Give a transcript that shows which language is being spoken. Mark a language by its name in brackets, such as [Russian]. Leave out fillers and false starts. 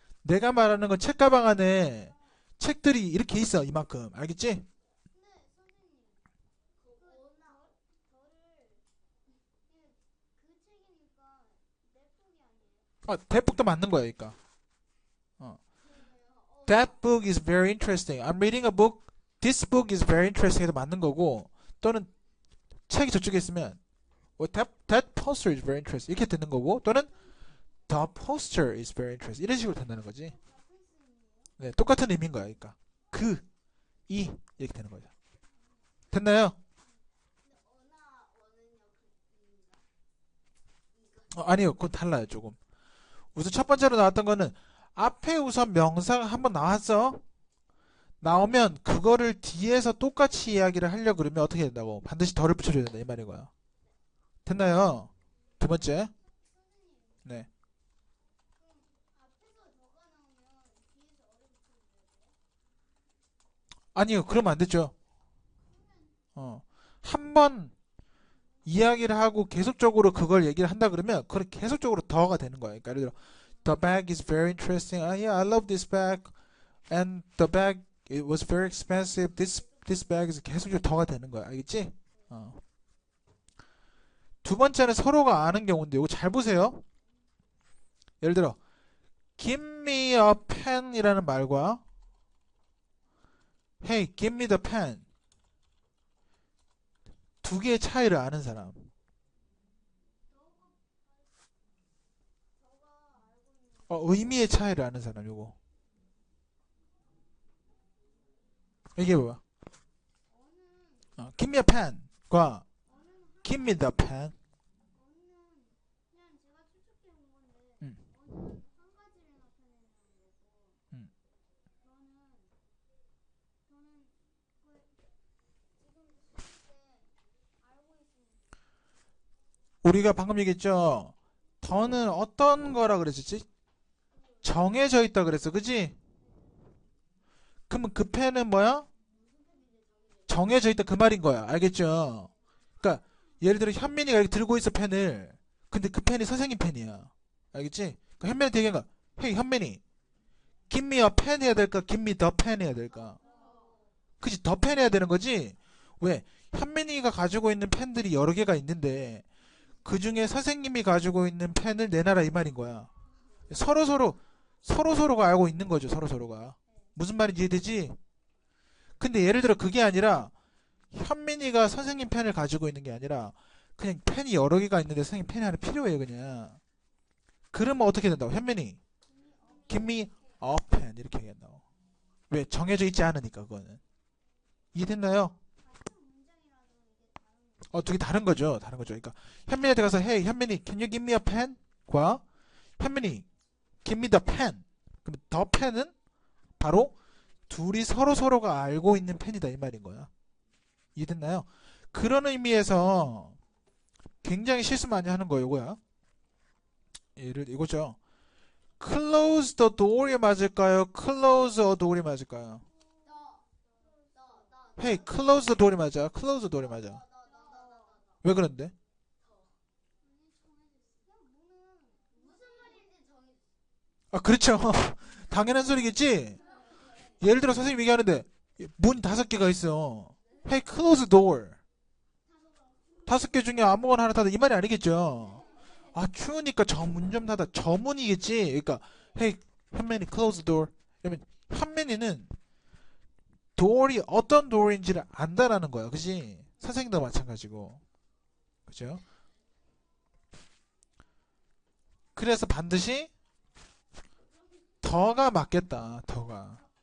[Korean] 내가 말하는 건 책가방 안에 책들이 이렇게 있어. 이만큼. 알겠지? 대북도 맞는 거야, 그러니까. 어. [English] That book is very interesting. I'm reading a book. This book is very interesting. [Korean] 해도 맞는 거고, 또는 책이 저쪽에 있으면 [English] that poster is very interesting. [Korean] 이렇게 되는 거고, 또는 [English] the poster is very interesting. [Korean] 이런 식으로 된다는 거지. 네, 똑같은 의미인 거야, 그러니까. 이렇게 되는 거죠. 됐나요? 아니요, 그건 달라요, 조금. 우선 첫 번째로 나왔던 거는 앞에 우선 명사가 한번 나왔어. 나오면 그거를 뒤에서 똑같이 이야기를 하려고 그러면 어떻게 된다고? 반드시 덜을 붙여줘야 된다 이 말인 거야. 됐나요? 두 번째. 네. 아니요, 그러면 안 되죠. 한 번 이야기를 하고 계속적으로 그걸 얘기를 한다 그러면 그걸 계속적으로 더가 되는 거야. 그러니까 예를 들어 [English] The bag is very interesting. Yeah, I love this bag. And the bag it was very expensive. This bag is [Korean] 계속적으로 더가 되는 거야. 알겠지? 두 번째는 서로가 아는 경우인데 이거 잘 보세요. 예를 들어 [English] Give me a pen [Korean] 이라는 말과 [English] Hey, give me the pen. [Korean] 두 개의 차이를 아는 사람. 의미의 차이를 아는 사람 요거. 이게 뭐야? [English] Give me a pen과 Give me the pen. 음, 음. [Korean] 우리가 방금 얘기했죠. 더는 어떤 거라 그랬었지? 정해져 있다 그랬어, 그지? 그러면 그 펜은 뭐야? 정해져 있다 그 말인 거야. 알겠죠? 그러니까 예를 들어 현민이가 이렇게 들고 있어 펜을. 근데 그 펜이 선생님 펜이야. 알겠지? 그러니까 현민이한테 얘기한 거야. [English] Hey 현민이, give me a pen [Korean] 해야 될까? [English] give me the pen 해야 될까? [Korean] 그치? the pen 해야 되는 거지? 왜? 현민이가 가지고 있는 펜들이 여러 개가 있는데 그 중에 선생님이 가지고 있는 펜을 내놔라 이 말인 거야. 서로가 알고 있는 거죠. 서로가. 무슨 말인지 이해되지? 근데 예를 들어 그게 아니라 현민이가 선생님 펜을 가지고 있는 게 아니라 그냥 펜이 여러 개가 있는데 선생님 펜이 하나 필요해요 그냥. 그러면 어떻게 된다고? [English] 현민이 give me a pen [Korean] 이렇게 얘기한다고. 왜? 정해져 있지 않으니까 그거는. 이해됐나요? 두 개 다른 거죠. 그러니까 현민이한테 가서 [English] hey 현민이 can you give me a pen? [Korean] 과 [English] 현민이 give me the pen. [Korean] 그럼 the pen은 바로 둘이 서로가 알고 있는 펜이다 이 말인 거야. 이해됐나요? 그런 의미에서 굉장히 실수 많이 하는 거예요 이거야. 이거죠. [English] close the door [Korean] 이 맞을까요? [English] close the door이 맞을까요? hey close the door [Korean] 이 맞아. [English] close the door이 맞아. [Korean] 왜 그런데? 그렇죠. 당연한 소리겠지. 예를 들어 선생님 얘기하는데 문 5개가 있어. [English] Hey, close the door. [Korean] 5개 중에 아무거나 하나 닫아 이 말이 아니겠죠. 추우니까 저 문 좀 닫아. 저 문이겠지. [English] 그러니까 Hey, 현민이 close the door. [Korean] 그러면 현민이는 door이 어떤 door인지를 안다라는 거야. 그지? 선생님도 마찬가지고. 그죠? 그래서 반드시 더가 맞겠다. 더가.